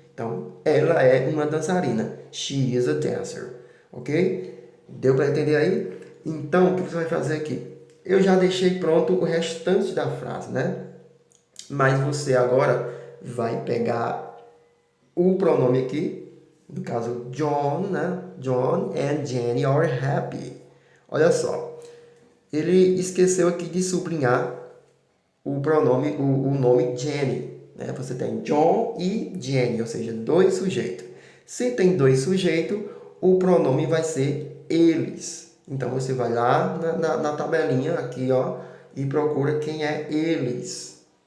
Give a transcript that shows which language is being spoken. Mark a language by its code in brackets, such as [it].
[pt] Então, ela é uma dançarina. [en] She is a dancer. [pt] Ok? Deu para entender aí? Então, o que você vai fazer aqui? Eu já deixei pronto o restante da frase, né? Mas você agora vai pegar o pronome aqui. No caso, John, né? [en] John and Jenny are happy. [pt] Olha só. Ele esqueceu aqui de sublinhar o pronome, o nome Jenny. Né? Você tem John e Jenny, ou seja, dois sujeitos. Se tem dois sujeitos, o pronome vai ser eles. Então, você vai lá na tabelinha aqui, ó, e procura quem é eles.